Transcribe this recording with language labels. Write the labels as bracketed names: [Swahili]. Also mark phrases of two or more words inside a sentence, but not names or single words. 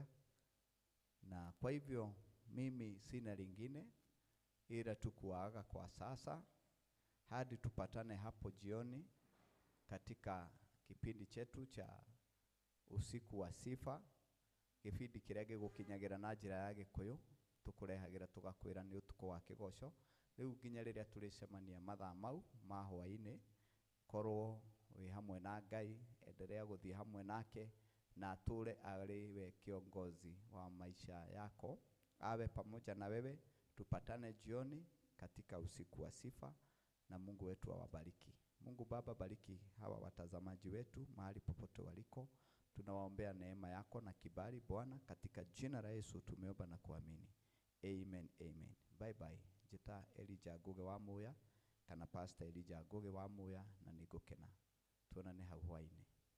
[Swahili] Na kwa hivyo mimi sina lingine ila tukuaga kwa sasa hadi tupatane hapo jioni katika kipindi chetu cha usiku wa sifa. [Kikuyu] Kipindi kirege gukinyagira na njira ya Gikuyu, tukurehagira tugakwira ni utuko wa kigoco. Riu nginya riria turicemania mathaa mau ma hwaini, korwo wi hamwe na Ngai, endelea guthii hamwe nake na ature ari we [Swahili] kiongozi wa maisha yako, awe pamoja na wewe. Tupatane jioni katika usiku wa sifa, na Mungu wetu awabariki. Mungu Baba, bariki hawa watazamaji wetu mahali popote waliko. Tunawaombea neema yako na kibali Bwana, katika jina la Yesu tumeomba na kuamini. [English] Amen, amen. Bye bye. [Kikuyu] Jita Elijah Ngugi wa Muya kana Pastor Elijah Ngugi wa Muya, na nigukena tuonane hau hwaini.